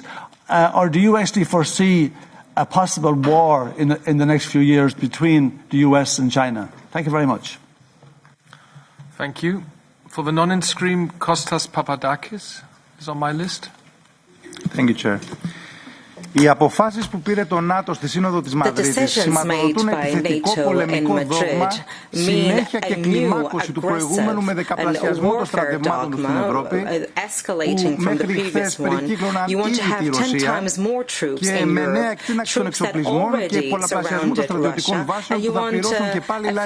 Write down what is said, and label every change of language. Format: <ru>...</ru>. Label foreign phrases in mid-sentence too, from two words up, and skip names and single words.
<en>Or do you actually foresee a possible war in the next few years between the US and China? Thank you very much. Thank you. For the non-in-stream, Kostas Papadakis is on my list. Thank you, Chair.</en> <el>Οι αποφάσεις που πήρε το ΝΑΤΟ στη Σύνοδο της Μαδρίτης σηματοδοτούν επιθετικό πολεμικό δόγμα, συνέχεια και κλιμάκωση του προηγούμενου με δεκαπλασιασμό των στρατευμάτων στην Ευρώπη, που μέχρι χθες περικύκλωναν ήδη τη Ρωσία, και με νέα εκτείναξη των εξοπλισμών και πολλαπλασιασμό των στρατιωτικών βάσεων που θα πληρώσουν και πάλι λαοί.</el>